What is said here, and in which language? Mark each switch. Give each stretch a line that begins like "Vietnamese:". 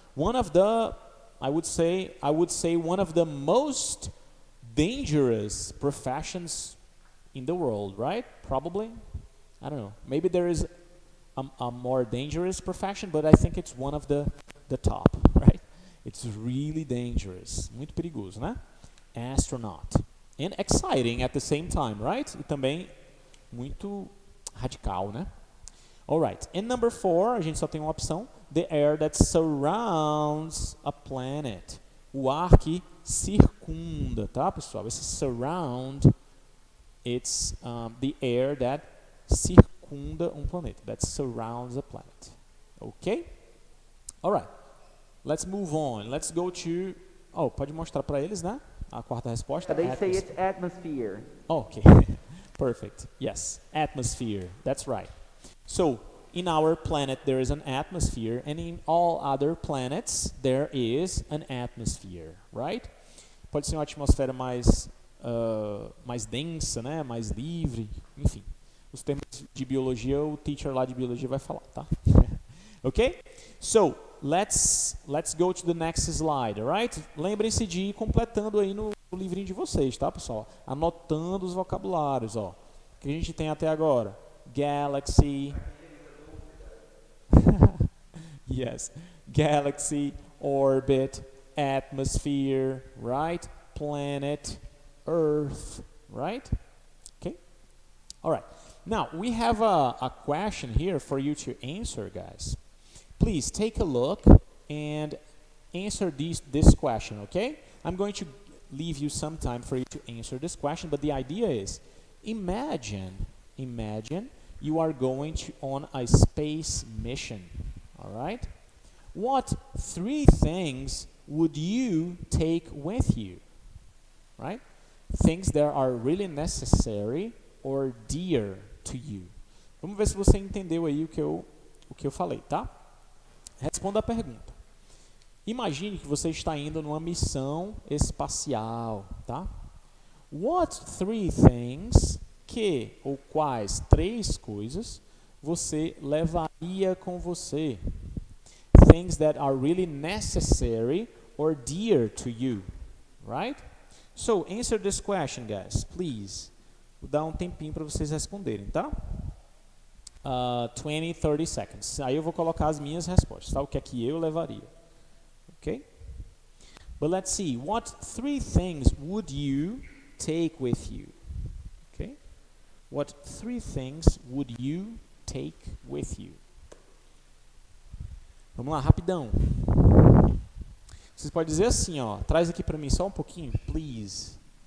English: One of the, I would say one of the most dangerous professions in the world, right? Probably. I don't know. Maybe there is a more dangerous profession, but I think it's one of the top, right? It's really dangerous.
Portuguese: Muito perigoso, né?
English: Astronaut. And exciting at the same time, right?
Portuguese: E também muito radical, né?
English: Alright, and number 4,
Portuguese: a gente só tem uma opção.
English: The air that surrounds a planet.
Portuguese: O ar que circunda, tá, pessoal? Esse
English: surround, it's the air that
Portuguese: circunda um planeta.
English: That surrounds a planet. Okay? Alright, let's move on. Let's go to...
Portuguese: Oh, pode mostrar para eles, né? A quarta resposta.
English: They say it's atmosphere. Okay, perfect. Yes, atmosphere. That's right. So, in our planet there is an atmosphere, and in all other planets there is an atmosphere, right?
Portuguese: Pode ser uma atmosfera mais densa, né? Mais livre, enfim. Os termos de biologia, o teacher lá de biologia vai falar, tá?
English: Okay? So, let's go to the next slide, alright?
Portuguese: Lembrem-se de ir completando aí no livrinho de vocês, tá, pessoal? Anotando os vocabulários, ó. Que a gente tem até agora.
English: Galaxy. Yes. Galaxy, orbit, atmosphere, right? Planet, Earth, right? Okay? All right. Now, we have a question here for you to answer, guys. Please take a look and answer this question, okay? I'm going to leave you some time for you to answer this question, but the idea is, imagine you are going on a space mission, all right? What 3 things would you take with you, right? Things that are really necessary or dear to you.
Portuguese: Vamos ver se você entendeu aí o que eu falei, tá? Responda a pergunta. Imagine que você está indo numa missão espacial, tá?
English: What 3 things,
Portuguese: ou quais 3 coisas você levaria com você? Things that are really necessary or dear to you, right? So, answer this question, guys, please. Vou dar um tempinho para vocês responderem, tá? 20, 30 seconds. Aí eu vou colocar as minhas respostas, tá? O que é que eu levaria.
English: Okay? But let's see. What 3 things would you take with you? Okay? What 3 things would you take with you?
Portuguese: Vamos lá, rapidão. Vocês podem dizer assim, ó. Traz aqui para mim só um pouquinho, please.